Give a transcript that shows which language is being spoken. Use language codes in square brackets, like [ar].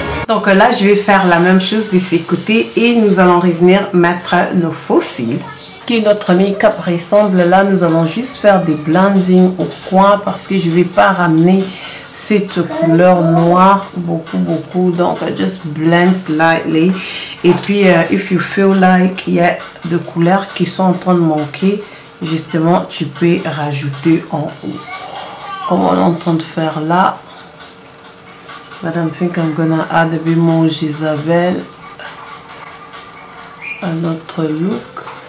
[fr] Donc là, je vais faire la même chose de ces côtés et nous allons revenir mettre nos faux cils. Ce qui notre make-up ressemble, là, nous allons juste faire des blending au coin parce que je ne vais pas ramener cette couleur noire beaucoup. [en] Donc, just blend slightly. [fr] Et puis, [en] if you feel like [fr] il y a des couleurs qui sont en train de manquer, justement, tu peux rajouter en haut. Comme on est en train de faire là. [en] But I think I'm gonna add a bit more Jezabel [fr] à notre look.